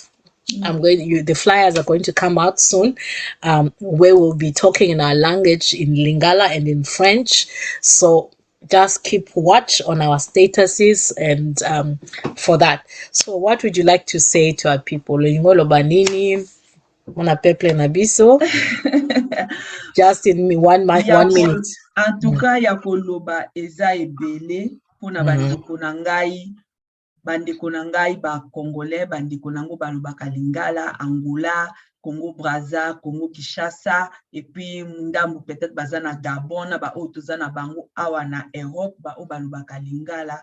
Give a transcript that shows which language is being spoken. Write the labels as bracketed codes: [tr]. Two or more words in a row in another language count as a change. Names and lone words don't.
[en] The flyers are going to come out soon, where we'll be talking in our language, in Lingala and in French. So just keep watch on our statuses and for that. So what would you like to say to our people? [ln] Mona peple na biso. [en] Just in 1 minute. [fr] En tout cas, [ln] ya koloba eza ebele pona bandeko na ngai ba Congolais, bandeko nango balobaka Lingala, Angola, Congo Brazza, Congo Kinshasa, [fr] et puis [ln] ndambu peut-être baza na Gabon, ba o toza na bango awa na Europe, ba o balobaka Lingala.